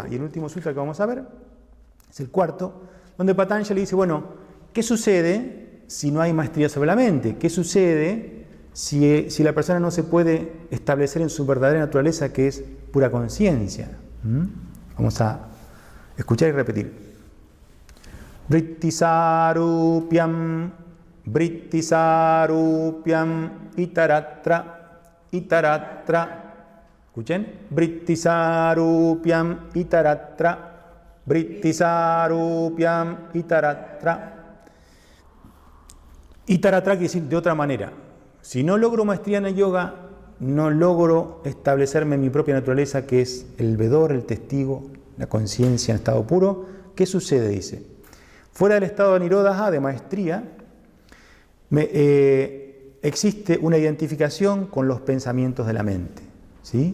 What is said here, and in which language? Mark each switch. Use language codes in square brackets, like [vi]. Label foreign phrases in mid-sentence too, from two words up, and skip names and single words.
[es] Y el último sutra que vamos a ver es el cuarto, donde Patanjali dice, bueno, ¿qué sucede si no hay maestría sobre la mente? ¿Qué sucede si la persona no se puede establecer en su verdadera naturaleza, que es pura conciencia? Vamos a escuchar y repetir. [sa] वृत्तिसारूप्यम्, वृत्तिसारूप्यम्, इतरत्र, इतरत्र. [es] Escuchen. [sa] वृत्तिसारूप्यम्, इतरत्र, वृत्तिसारूप्यम्, इतरत्र. [es] Itaratra quiere decir de otra manera. Si no logro maestría en el yoga, no logro establecerme en mi propia naturaleza, que es el vedor, el testigo, la conciencia en estado puro. ¿Qué sucede? Dice, fuera del estado de nirodha, de maestría, existe una identificación con los pensamientos de la mente, ¿sí?